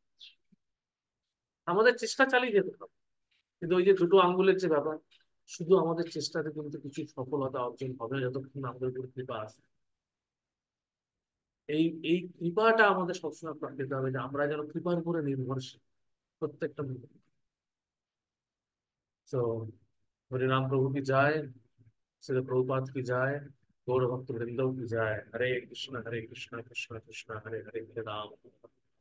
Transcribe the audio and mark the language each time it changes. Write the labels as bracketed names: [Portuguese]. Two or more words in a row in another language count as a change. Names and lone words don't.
[Bangla] আমাদের চেষ্টা চালিয়ে যেতে হবে, কিন্তু ওই যে দুটো আঙ্গুলের যে ব্যাপার, শুধু আমাদের চেষ্টাতে কিন্তু কিছু সফলতা অর্জন হবে না যতক্ষণ না আমাদের উপর কৃপা আছে। এই এই কৃপাটা আমাদের সবসময় পেতে হবে, যে আমরা যেন কৃপার উপরে নির্ভরশীল প্রত্যেকটা মুহূর্তে। [Hindi] তো हरिनाम प्रभु की जाय, श्री प्रभुपाद की जाय, गौर भक्त वृंदों की जाय। हरे कृष्ण कृष्ण कृष्ण हरे हरे, हरे राम।